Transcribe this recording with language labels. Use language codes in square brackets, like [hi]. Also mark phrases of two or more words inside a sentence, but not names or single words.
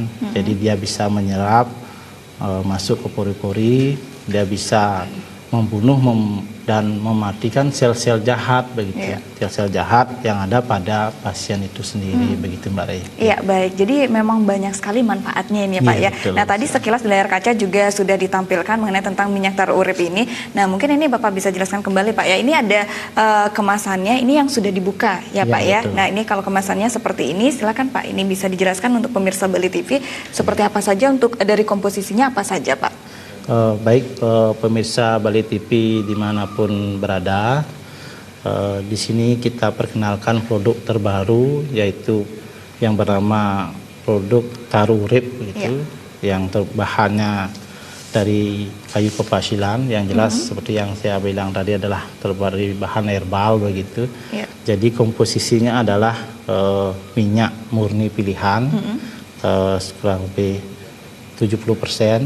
[id] Jadi dia bisa menyerap, masuk ke pori-pori, dia bisa membunuh dan mematikan sel-sel jahat begitu, sel-sel jahat yang ada pada pasien itu sendiri begitu Mbak Rai. Iya baik, jadi memang banyak sekali manfaatnya ini ya Pak ya. Betul, nah tadi sekilas di layar kaca juga sudah ditampilkan mengenai tentang minyak taru urip ini. Nah mungkin ini Bapak bisa jelaskan kembali Pak ya. Ini ada kemasannya, ini yang sudah dibuka ya Pak ya. Nah ini kalau kemasannya seperti ini, silakan Pak ini bisa dijelaskan untuk pemirsa Bali TV seperti apa saja, untuk dari komposisinya apa saja Pak. Baik pemirsa Bali TV dimanapun berada, di sini kita perkenalkan produk terbaru, yaitu yang bernama produk taru urip gitu, yang bahannya dari kayu kepasilan, yang jelas seperti yang saya bilang tadi adalah terbuat dari bahan herbal begitu. Jadi komposisinya adalah minyak murni pilihan, kurang lebih 70%.